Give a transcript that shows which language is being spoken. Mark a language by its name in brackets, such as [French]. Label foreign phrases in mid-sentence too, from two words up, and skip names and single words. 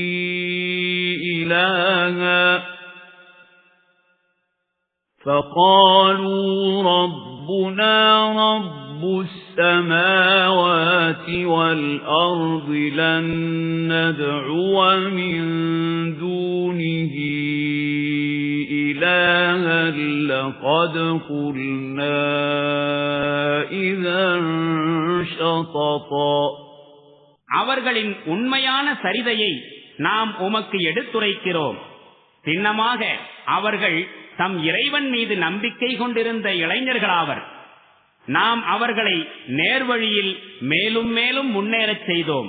[Arabic] إلها فقالوا ربنا رب السماوات والأرض لن ندعو من دونه إلها لقد قلنا إذا شططا. [Tamil] அவர்களின் உண்மையான சரிதையை நாம் உமக்கு எடுத்துரைக்கிறோம். சின்னமாக அவர்கள் தம் இறைவன் மீது நம்பிக்கை கொண்டிருந்த இளைஞர்களாவர். நாம் அவர்களை நேர்வழியில் மேலும் மேலும் முன்னேறச் செய்தோம்.